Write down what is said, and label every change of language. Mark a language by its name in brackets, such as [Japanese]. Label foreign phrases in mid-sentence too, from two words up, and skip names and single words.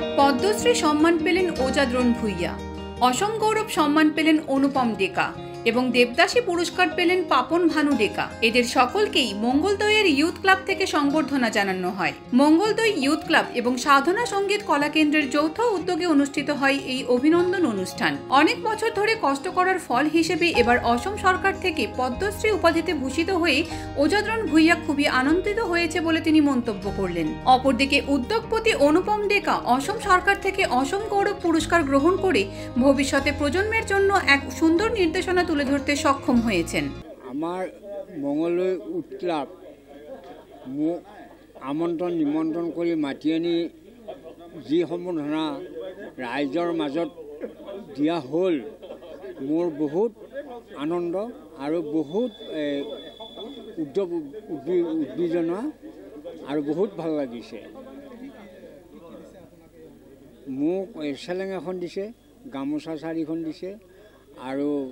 [Bangla] পদ্মশ্রী সম্মান পেলেন ওজাদ্রোন ভূঁইয়া, অসম গৌরব সম্মান পেলেন অনুপম ডেকা এবং দেবদাসী পুরস্কার পেলেন পাপন ভানু ডেকা। এদের সকলকেই মঙ্গলদৈয়ের ইউথ ক্লাব থেকে সংবর্ধনা জানানো হয়। মঙ্গলদৈ ইউথ ক্লাব এবং সাধনা সঙ্গীত কলা কেন্দ্রের যৌথ উদ্যোগে অনুষ্ঠিত হয় এই অভিনন্দন অনুষ্ঠান। অনেক বছর ধরে কষ্ট করার ফল হিসেবে এবার অসম সরকার থেকে পদ্মশ্রী উপাধিতে ভূষিত হয়ে ওজাদ্রোন ভূঁইয়া খুবই আনন্দিত হয়েছে বলে তিনি মন্তব্য করলেন। অপরদিকে উদ্যোগপতি অনুপম ডেকা অসম সরকার থেকে অসম গৌরব পুরস্কার গ্রহণ করে ভবিষ্যতে প্রজন্মের জন্য এক সুন্দর নির্দেশনা তুলে ধরতে সক্ষম হয়েছেন। [Assamese] আমার মঙ্গলদৈ ইউথ ক্লাব মোক আমন্ত্রণ নিমন্ত্রণ করে মাতি আনি যি সম্বৰ্ধনা ৰাইজৰ মাজত দিয়া হ'ল, মোৰ বহুত আনন্দ আৰু বহুত উদ্দীপনা আৰু বহুত ভাল লাগিছে। মোক চেলেং এখন দিছে, গামোচা 4খন দিছে আৰু